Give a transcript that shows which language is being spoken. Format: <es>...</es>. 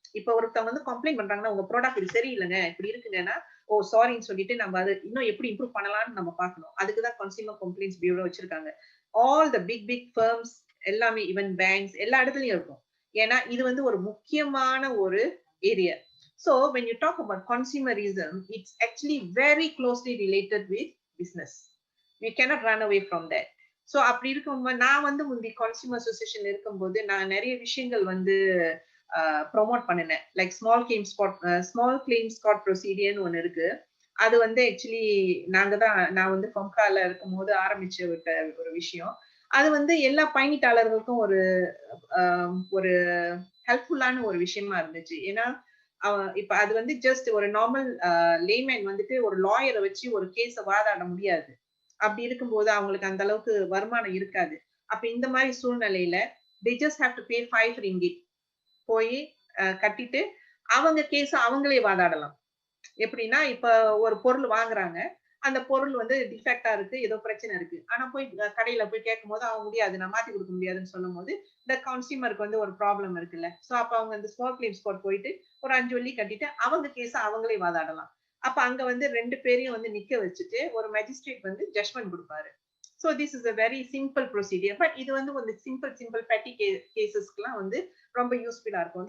<ta>இப்ப ஒருத்தவங்க வந்து கம்ப்ளைண்ட் பண்றாங்கன்னா உங்க ப்ராடக்ட் இது சரியில்லைங்க இப்படி இருக்குங்கன்னா ஓ சாரின்னு சொல்லிட்டு நம்ம அது இன்னும் எப்படி இம்ப்ரூவ் பண்ணலாம்னு நம்ம பார்க்கணும். அதுக்குதான் கன்சியூமர் கம்ப்ளைண்ட்ஸ் பியூரோ வச்சிருக்காங்க. ஆல் த பிக் ஃபர்ம்ஸ் எல்லாமே, ஈவன் பேங்க்ஸ் எல்லா இடத்துலயும் இருக்கும். ஏன்னா இது வந்து ஒரு முக்கியமான ஒரு area.</ta> <en>So when you talk about consumerism, it's actually very closely related with business. We cannot run away from that.</en> <ta>So அப்படி இருக்கும்போது நான் வந்து முந்தி கன்சியூமர் அசோசியேஷன் இருக்கும்போது நான் நிறைய விஷயங்கள் வந்து ப்ரொமோட் பண்ணினேன். லைக் ஸ்மால் கிளைம் ஸ்காட் ப்ரொசீடியர்னு ஒன்று இருக்கு. அது வந்து ஆக்சுவலி நான் வந்து ஃபம்கால இருக்கும்போது ஆரம்பிச்ச ஒரு விஷயம். அது வந்து எல்லா பயணிட்டாளர்களுக்கும் ஒரு ஹெல்ப்ஃபுல்லான ஒரு விஷயமா இருந்துச்சு. ஏன்னா இப்ப அது வந்து ஜஸ்ட் ஒரு நார்மல் லேமேன் வந்துட்டு ஒரு லாயரை வச்சு ஒரு கேஸ வாதாட முடியாது. அப்படி இருக்கும்போது அவங்களுக்கு அந்த அளவுக்கு வருமானம் இருக்காது. அப்ப இந்த மாதிரி சூழ்நிலையில</ta> <en>they just have to pay 5 ringgit</en> <ta>போய் கட்டிட்டு அவங்க கேஸ் அவங்களே வாதாடலாம். எப்படின்னா இப்ப ஒரு பொருள் வாங்குறாங்க, அந்த பொருள் வந்து டிஃபெக்டா இருக்கு, ஏதோ பிரச்சனை இருக்கு. ஆனா போய் கடையில போய் கேட்கும்போது அவங்க முடியாது, நான் மாத்தி கொடுக்க முடியாதுன்னு சொல்லும் போது இந்த கன்சியூமருக்கு வந்து ஒரு ப்ராப்ளம் இருக்குல்ல. சோ அப்ப அவங்க இந்த ஸ்மால் கிளைம்ஸ் கோர்ட் போயிட்டு ஒரு 5 வெள்ளி கட்டிட்டு அவங்க கேஸ அவங்களே வாதாடலாம். அப்ப அங்க வந்து 2 பேரையும் வந்து நிக்க வச்சுட்டு ஒரு மேஜிஸ்ட்ரேட் வந்து ஜட்ஜ்மெண்ட் கொடுப்பாரு.</ta> <en>So this is a very simple procedure.</en> <ta>But இது வந்து ஒரு</ta> <en>simple petty cases-</en> <ta>க்குலாம் வந்து ரொம்ப யூஸ்ஃபுல்லா இருக்கும்.</ta>